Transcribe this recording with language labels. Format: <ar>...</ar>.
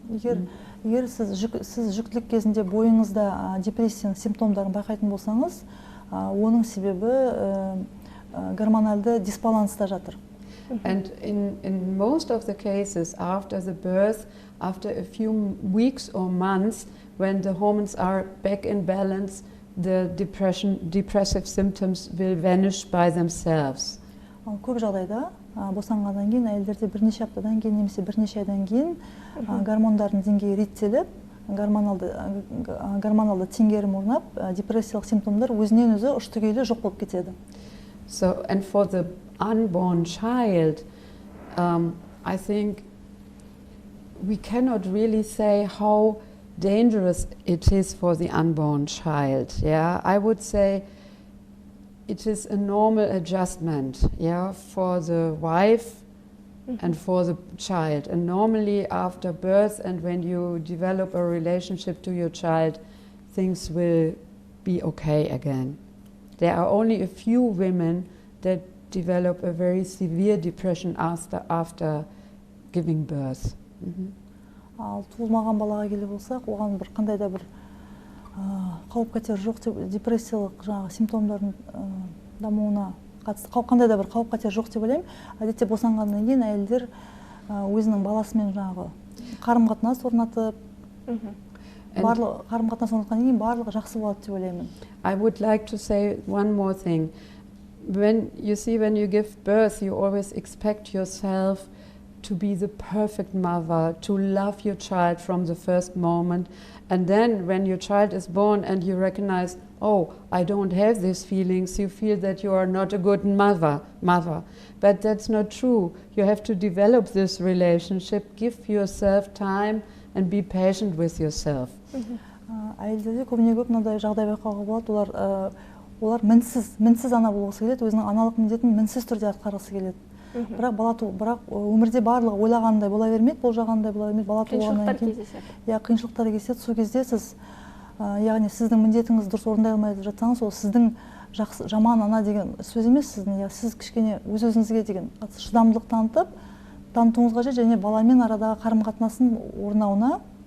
<kk>Егер сіз жүктілік кезінде бойыңызда депрессияның симптомдарын байқайтын болсаңыз, оның себебі гормоналды дисбаланста жатыр.</kk> <en>And in most of the cases after the birth, after a few weeks or months, when the hormones are back in balance, the depressive symptoms will vanish by themselves.</en> <kk>Көп жағдайда босанғаннан кейін әйелдерде бірнеше аптадан кейін немесе бірнеше айдан кейін гормондардың деңгейі реттеліп, гормоналды теңгерім орнап, депрессиялық симптомдар өзінен өзі ұштыгейлі жоқ болып кетеді.</kk> <en>So, and for the unborn child, I think we cannot really say how dangerous it is for the unborn child. I would say it is a normal adjustment, for the wife and for the child. And normally after birth and when you develop a relationship to your child, things will be okay again. There are only a few women that develop a very severe depression after giving birth.</en> <kk>Ал туылмаған балаға келе болсақ, оған бір қандай да бір қауіп-қатер жоқ деп, депрессиялық симптомдардың дамуына қатысты қандай да бір қауіп-қатер жоқ деп ойлаймын. Әдетте босанғаннан кейін әйелдер өзінің баласымен қарым-қатынас орнатып, қарым-қатынас орнатқаннан кейін барлығы жақсы болады деп ойлаймын.</kk> <en>I would like to say one more thing. When you give birth, you always expect yourself to be the perfect mother, to love your child from the first moment. And then when your child is born and you recognize, oh, I don't have these feelings, you feel that you are not a good mother. But that's not true. You have to develop this relationship, give yourself time and be patient with yourself.</en> <kk>Әйелдерде көбіне көп мынандай жағдай байқауға болады, олар мінсіз ана болғысы келеді, өзінің аналық міндетін мінсіз түрде атқарғысы келеді. Бірақ өмірде барлығы ойлағандай бола бермейді, болжағандай бола бермейді, бала туғаннан кейін қиыншылықтар кездеседі. Сол кезде сіз, яғни сіздің міндетіңіз дұрыс орындай алмай жатсаңыз, ол сіздің жаман ана деген сөз емес, сіз кішкене өз-өзіңізге деген шыдамдылық танытуыңыз қажет және баламен арадағы қарым-қатынастың орнауына</kk>